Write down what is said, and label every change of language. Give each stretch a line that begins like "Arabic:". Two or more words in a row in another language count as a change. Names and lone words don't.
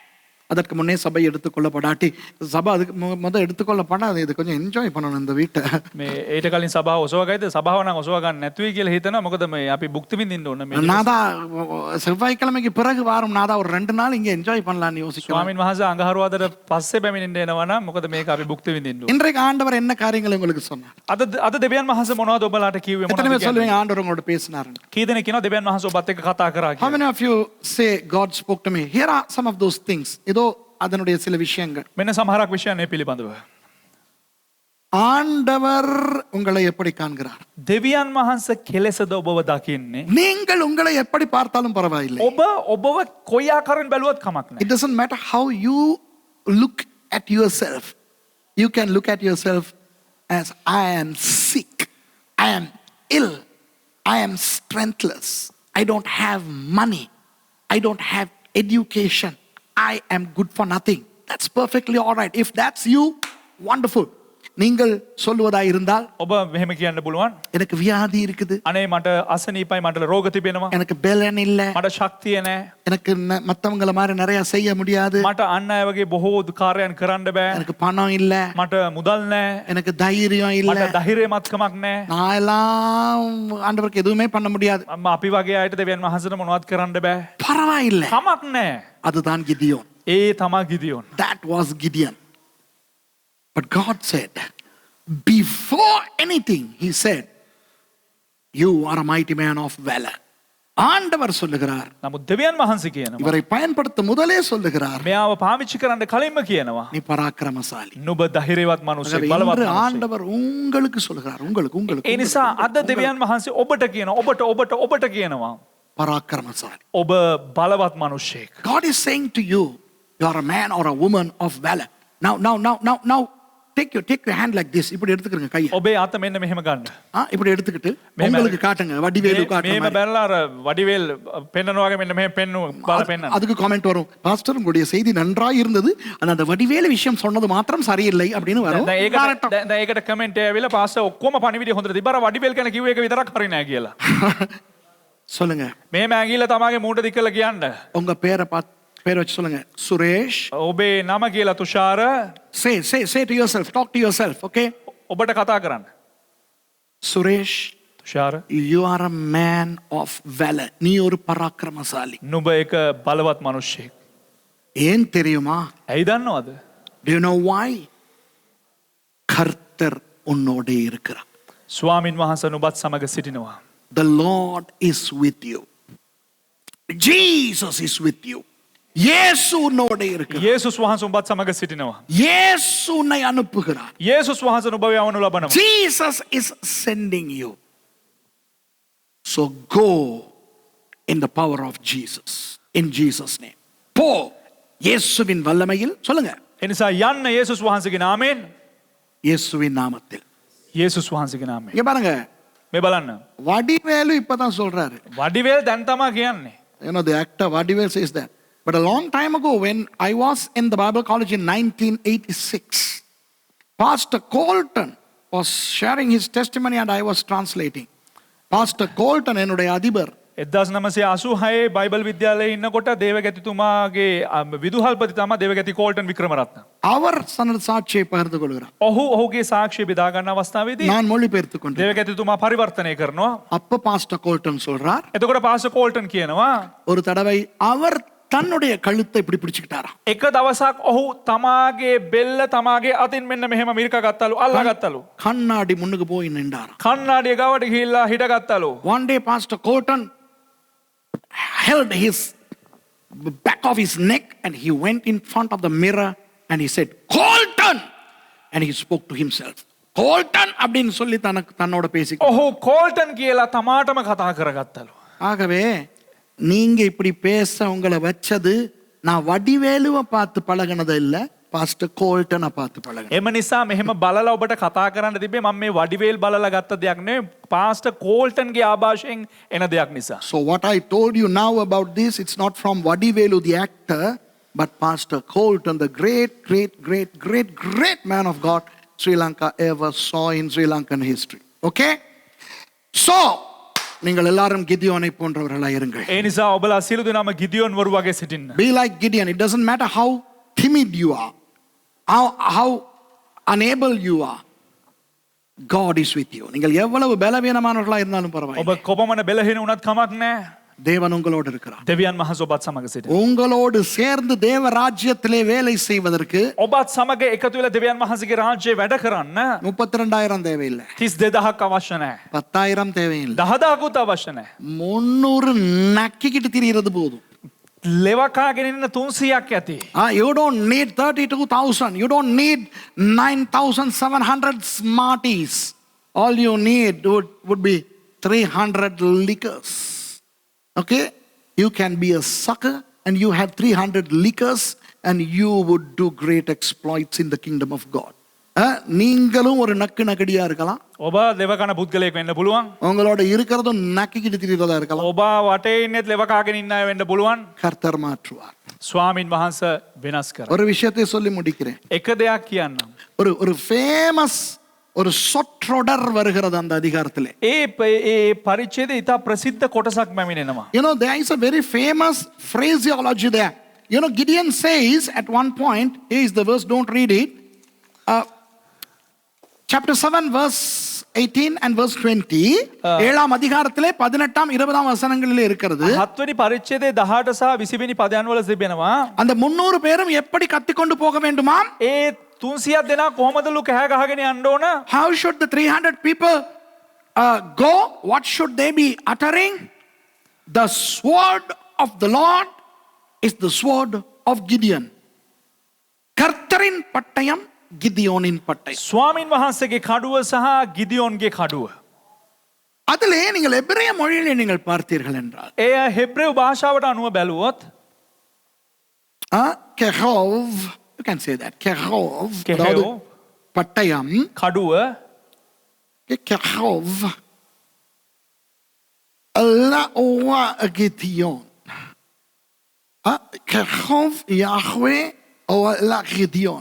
Tamil: அதற்கு முன்னே சபை எடுத்துக்கொள்ளப்படாட்டி, சபை அதுக்கு முதல் எடுத்துக்கொள்ளப்படாது. இது கொஞ்சம் என்ஜாய் பண்ணணும் இந்த வீட்டை.
Sinhala: මේ ඊට කලින් සභාව ඔසවගයිද? සභාව නම් ඔසව ගන්න නැතුයි කියලා හිතනවා. මොකද මේ අපි භුක්ති විඳින්න ඕන. මේ
Tamil: நாதா செவ்வாய்க்கிழமைக்கு பிறகு வாரம் நாதா ஒரு 2 நாள் இங்க என்ஜாய் பண்ணலாம்னு யோசிக்கலாம்.
Sinhala: ස්වාමින් වහන්සේ අඟහරුවාදට පස්සේ පැමිණෙන්න එනවා නම් මොකද මේක අපි භුක්ති විඳින්න ඕන.
Tamil: இன்றைக்கு ஆண்டவர் என்ன காரியங்களை உங்களுக்கு சொன்னார்?
Sinhala: අද දෙවියන් වහන්සේ මොනවද ඔබලාට කිව්වේ?
Tamil: எத்தனை
Sinhala: මොනවද
Tamil: பேர் சொல்லுவீங்க ஆண்டவர் உங்களோட பேசினாருன்னு?
Sinhala: කී දෙනෙක් කියනවා දෙවියන් වහන්සේ ඔබත් එක්ක කතා කරා
English: How
Sinhala: කියලා?
English: many of you say God spoke to me? Here are some of those things.
Tamil: இதோ அதனுடைய சில விஷயங்கள்.
Sinhala: මෙන්න සමහරක් විෂයන් මේ පිළිබඳව.
Tamil: ஆண்டவர் உங்களை எப்படி காண்கிறார்?
Sinhala: දෙවියන් වහන්සේ කෙලෙසද ඔබව දකින්නේ?
Tamil: நீங்கள் உங்களை எப்படி பார்த்தாலும் பரவாயில்லை.
Sinhala: ඔබව කොයි ආකාරයෙන් බැලුවත් කමක් නැහැ.
English: It doesn't matter how you look at yourself. You can look at yourself as I am sick, I am ill, I am strengthless, I don't have money, I don't have education, I am good for nothing. That's perfectly all right. If that's you, wonderful.
Tamil: நீங்கள் சொல்லுவதா இருந்தால்,
Sinhala: ඔබ මෙහෙම කියන්න පුළුවන්.
Tamil: எனக்கு வியாதி இருக்குது,
Sinhala: අනේ මට අසනීපයි, මට රෝග තිබෙනවා,
Tamil: எனக்கு பலன் இல்ல,
Sinhala: මට ශක්තිය නැහැ,
Tamil: எனக்கு மத்தவங்கள மாதிரி நிறைய செய்ய முடியாது,
Sinhala: මට අන්න අය වගේ බොහෝ කාර්යයන් කරන්න බෑ,
Tamil: எனக்கு பணம் இல்ல,
Sinhala: මට මුදල් නැහැ,
Tamil: எனக்கு தைரியம் இல்ல,
Sinhala: මට ධෛර්යමත්කමක් නැහැ.
Tamil: நான் எல்லாம் ஆண்டவருக்கு எதுவுமே பண்ண முடியாது.
Sinhala: අපි වගේ අයට දෙවියන් වහන්සේට මොනවත් කරන්න බෑ.
Tamil: பரவாயில்லை.
Sinhala: කමක් නැහැ.
Tamil: அதுதான் கிதியோன்.
Sinhala: ඒ තමයි ගිදියොන්.
English: That was Gideon. But God said, before anything, He said, you are a mighty man of valor.
Tamil: ஆண்டவர் சொல்லுகிறார்,
Sinhala: නමුත් දෙවියන් වහන්සේ කියනවා
Tamil: இவரை பயன்படுத்த முதலே சொல்லுகிறார்,
Sinhala: මෙයාව පාවිච්චි කරන්න කලින්ම කියනවා
Tamil: நீ பராக்கிரமசாலி.
Sinhala: නුඹ ධෛර්යවත් මිනිසෙක්
Tamil: ஆகவே
Sinhala: බලවත්
Tamil: இன்று
Sinhala: මිනිසෙක්.
Tamil: ஆண்டவர் உங்களுக்கு சொல்லுகிறார், உங்களுக்கு
Sinhala: ඒ නිසා අද දෙවියන් වහන්සේ ඔබට කියනවා ඔබට කියනවා
Tamil: பராக்கிரமசாலி.
Sinhala: ඔබ බලවත් මිනිසෙක්.
English: God is saying to you, you are a man or a woman of valor. Now, take your hand like this.
Tamil: இப்படி எடுத்துக்கங்க கையை.
Sinhala: ඔබේ අත මෙන්න මෙහෙම ගන්න.
Tamil: இப்படி எடுத்துக்கிட்டு உங்களுக்கு காட்டுங்க, வடிவேலு காட்டுங்க.
Sinhala: මේම බැලලා අර වඩිවේල් පෙන්නනවා වගේ මෙන්න මෙහෙම පෙන්නු බල පෙන්නන්න.
Tamil: அதுக்கு காமெண்ட் வரும், பாஸ்டர் உங்களுடைய செய்தி நன்றாய் இருந்தது, ஆனா அந்த வடிவேலு விஷயம் சொன்னது மாத்திரம் சரியில்லை அப்படின்னு வரும்.
Sinhala: දැන් ඒකට කමෙන්ට් ඇවිල්ලා පාස්ටර් ඔක්කොම පණිවිඩය හොඳට තිබ්බා අර වඩිවේල් ගැන කිව්ව එක විතරක් හරි නෑ කියලා.
Tamil: சொல்லுங்க,
Sinhala: මේම ඇඟිල්ල තමාගේ මූණට දික් කරලා කියන්න.
Tamil: உங்க பேரை வச்சு சொல்லுங்க, சுரேஷ்.
Sinhala: ඔබේ නම කියලා තුෂාර.
English: Say to yourself, talk to yourself, okay?
Sinhala: ඔබට කතා කරන්න.
Tamil: சுரேஷ்,
Sinhala: තුෂාර,
English: you are a man of valor.
Tamil: நீ ஒரு பராக்கிரமசாலி.
Sinhala: නුඹ එක බලවත් මිනිසෙක්.
Tamil: ஏன் தெரியுமா?
Sinhala: ඇයි දන්නවද?
English: Do you know why?
Tamil: கர்த்தர் உன்னோடு இருக்கிறார்.
Sinhala: ස්වාමින් වහන්සේ නුඹත් සමග සිටිනවා.
English: The Lord is with you. Jesus is with you.
Tamil: இயேசு உன்னோடு இருக்கிறார்.
Sinhala: යේසුස් වහන්සේ නුඹත් සමග සිටිනවා.
Tamil: இயேசு உன்னை அனுப்புகிறார்.
Sinhala: යේසුස් වහන්සේ නුඹව යවනු ලබනවා.
English: Jesus is sending you. So go in the power of Jesus. In Jesus name.
Tamil: போ இயேசுவின் வல்லமையில். சொல்லுங்க,
Sinhala: එනිසා යන්න යේසුස් වහන්සේගේ නාමයෙන්.
Tamil: இயேசுவின் நாமத்தில்.
Sinhala: යේසුස් වහන්සේගේ නාමයෙන්.
Tamil: இங்க பாருங்க,
Sinhala: මේ බලන්න.
Tamil: வடிவேலு இப்பதான் சொல்றாரு.
Sinhala: වඩිවේල් දැන් තමයි කියන්නේ.
English: You know, the actor Vadivel says that. But a long time ago, when I was in the Bible college in 1986, Pastor Colton was sharing his testimony and I was translating. Pastor Colton,
Tamil: என்னுடைய அதிபர்,
Sinhala: 1986 බයිබල් විද්‍යාලයේ ඉන්නකොට දේවගැතිතුමාගේ විදුහල්පති තමයි දේවගැති කෝල්ටන් වික්‍රමරත්න.
Tamil: அவர் தனது சாட்சியை பகிர்ந்து கொள்கிறார்.
Sinhala: ඔහුගේ සාක්ෂිය බෙදා ගන්න අවස්ථාවේදී
Tamil: நான் மொழிபெயர்த்து கொண்டேன்.
Sinhala: දේවගැතිතුමා පරිවර්තනය කරනවා.
Tamil: அப்ப பாஸ்டர் கோல்டன் சொல்றார்,
Sinhala: එතකොට පාස්ටර් කෝල්ටන් කියනවා
Tamil: ஒரு தடவை அவர் தன்னுடைய கழுத்தை இப்படி பிடிச்சுக்கிட்டாராம்.
Sinhala: එක දවසක් ඔහු තමාගේ බෙල්ල තමාගේ අතින් මෙන්න මෙහෙම මිරිකා ගත්තලු, අල්ලා ගත්තලු.
Tamil: கண்ணாடி முன்னுக்கு போய் நின்றாராம்.
Sinhala: කන්නාඩිය ගාවට ගිහිල්ලා හිටගත්තලු.
English: One day Pastor Colton held his back of his neck and he went in front of the mirror and he said, Colton! And he spoke to himself. Colton!
Tamil: அப்படின்னு சொல்லி தன்னோட பேசி.
Sinhala: ඔහු කෝල්ටන් කියලා තමාටම කතා කරගත්තලු.
Tamil: ஆகவே நீங்க இப்படி பேச உங்களை வச்சது நான் வடிவேலுவை பார்த்து பழகினது இல்ல, பாஸ்டர் கோல்டனை பார்த்து பழகினேன்.
Sinhala: එම නිසා මෙහෙම බලලා ඔබට කතා කරන්න තිබේ. මම මේ වඩිවේල් බලලා ගත්ත දෙයක් නෙවෙයි, පාස්ටර් කෝල්ටන්ගේ ආభాෂයෙන් එන දෙයක් නිසා.
English: So what I told you now about this, it's not from Vadivelu the actor, but Pastor Colton, the great man of God Sri Lanka ever saw in Sri Lankan history. Okay?
Tamil: So நீங்கள் எல்லாரும் கிதியோனை போன்றவர்களாய் இருங்கள்.
Sinhala: ඒ නිසා ඔබලා සියලු දෙනාම ගිදියෝන් වරු වගේ සිටින්න.
English: Be like Gideon. It doesn't matter how timid you are, how unable you are. God is with you.
Tamil: நீங்கள் எவ்வளவு பலவீனமானவர்களாய் இருந்தாலும் பரவாயில்லை.
Sinhala: ඔබ කොපමණ බෙලහින වුණත් කමක් නැහැ.
Tamil: தேவன் உங்களோடு இருக்கிறார்.
Sinhala: දෙවියන් වහන්සේ ඔබත් සමග සිටිනවා.
Tamil: உங்களோடு சேர்ந்து தேவ ராஜ்யத்திலே வேலை செய்வதற்கு
Sinhala: ඔබත් සමග එකතු වෙලා දෙවියන් වහන්සේගේ රාජ්‍යයේ වැඩ කරන්න
Tamil: 32,000 தேவையில்லை,
Sinhala: 32000ක් අවශ්‍ය නැහැ.
Tamil: 10,000 தேவையில்லை,
Sinhala: 10000කුත් අවශ්‍ය නැහැ.
Tamil: 300 நக்கிக்கிட்டு திரியிறது போதும்.
Sinhala: ලෙවකාගෙන ඉන්න 300ක් ඇති.
English: You don't need 32,000. You don't need 9,700 smarties. All you need would be 300 liquors. Okay? You can be a sucker and you have 300 liquors and you would do great exploits in the kingdom of God.
Tamil: நீங்களும் ஒரு நக்கடியா இருக்கலாம்.
Sinhala: ඔබ ලෙවකන පුද්ගලයෙක් වෙන්න පුළුවන්.
Tamil: உங்களோட இருக்கிறதும் நக்கிக்கிட்டு திரிறதா இருக்கலாம்.
Sinhala: ඔබ වටේ ඉන්නෙත් ලෙවකාගෙන ඉන්න අය වෙන්න පුළුවන්.
Tamil: கர்த்தர் மாற்றுவார்.
Sinhala: ස්වාමින් වහන්සේ වෙනස් කරා.
Tamil: ஒரு விஷயத்தை சொல்லி முடிக்கிறேன்.
Sinhala: එක දෙයක් කියන්නම්.
Tamil: ஒரு ஃபேமஸ் ஒரு சொற்றொடர் வருகிறது அந்த அதிகாரத்திலே.
Sinhala: ඒ පරිච්ඡේදයේ ඉතා ප්‍රසිද්ධ කොටසක් පැමිණෙනවා.
English: You know, there is a very famous phraseology there. You know, Gideon says at one point, here is the verse, don't read it. Chapter 7 verse 18 and verse 20.
Tamil: ஏழாம் அதிகாரத்திலே 18 20 வசனங்களிலே இருக்கிறது.
Sinhala: 7 වෙනි පරිච්ඡේදයේ 18 සහ 20 වෙනි පදයන් වල තිබෙනවා.
Tamil: அந்த 300 பேரும் எப்படி கத்திக்கொண்டு போக வேண்டுமாம்?
Sinhala: ඒ 300ක් දෙනා කොහොමදලු කෑ ගහගෙන යන්න ඕන?
English: How should the 300 people go? What should they be uttering? The sword of the Lord is the sword of Gideon.
Tamil: கர்த்தரின் பட்டயம் கிதியோனின் பட்டயம்.
Sinhala: ස්වාමින් වහන්සේගේ කඩුව සහ ගිදියෝන්ගේ කඩුව.
Tamil: அதிலே நீங்கள் எபிரேய மொழியிலே நீங்கள் பார்த்தீர்கள் என்றால்
Sinhala: එය හෙබ්‍රෙව් භාෂාවට අනුව බැලුවොත්
English: கெஹோவ், you can say that,
Tamil: கெஹோவ், கெஹோவ். அதாவது பட்டயம்,
Sinhala: කඩුව
Hebrew: חרב, ליהוה גדעון, חרב יהוה ל גדעון.